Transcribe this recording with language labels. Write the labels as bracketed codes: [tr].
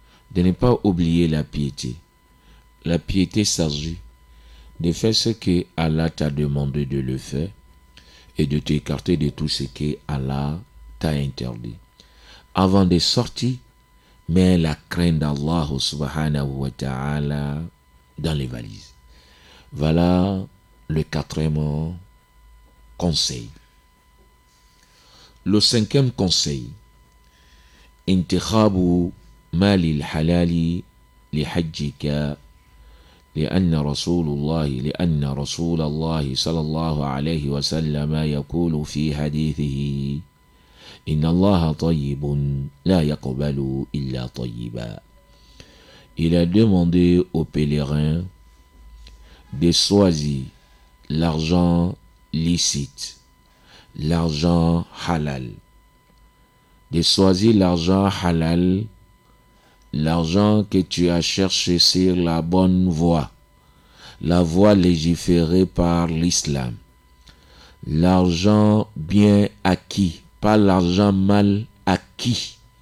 [fr] De ne pas oublier la piété. La piété s'agit de faire ce que Allah t'a demandé de le faire et de t'écarter de tout ce que Allah t'a interdit. Avant de sortir, mets la crainte d'Allah [ar] subhanahu wa ta'ala [fr] dans les valises. Voilà le quatrième conseil. Le cinquième conseil, [ar] انتخاب مال الحلال لحجك لأن رسول الله صلى الله عليه وسلم يقول في حديثه إن الله طيب لا يقبل إلا طيبا. [fr] Il a demandé aux pèlerins de choisir l'argent licite, l'argent halal, de choisir l'argent halal l'argent que tu as cherché sur la bonne voie, la voie légiférée par l'islam, l'argent bien acquis, pas l'argent mal acquis.